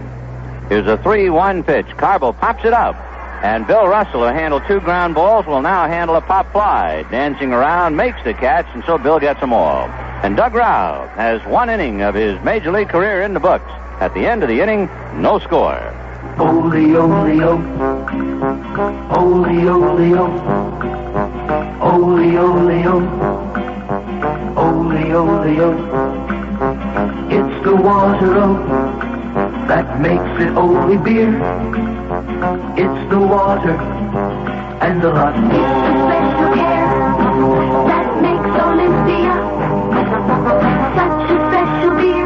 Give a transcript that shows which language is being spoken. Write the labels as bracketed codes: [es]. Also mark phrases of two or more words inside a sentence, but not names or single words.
[en] Here's a 3-1 pitch. Carbo pops it up. And Bill Russell, who handled 2 ground balls, will now handle a pop fly. Dancing around, makes the catch, and so Bill gets them all. And Doug Rao has 1 inning of his Major League career in the books. At the end of the inning, no score. Ole-o-le-o. Ole-o-le-o. Ole-o-le-o. Ole-o-le-o. It's the water-o that makes it Ole beer. It's the water and the lot. It's the special care that makes Olympia such a special beer.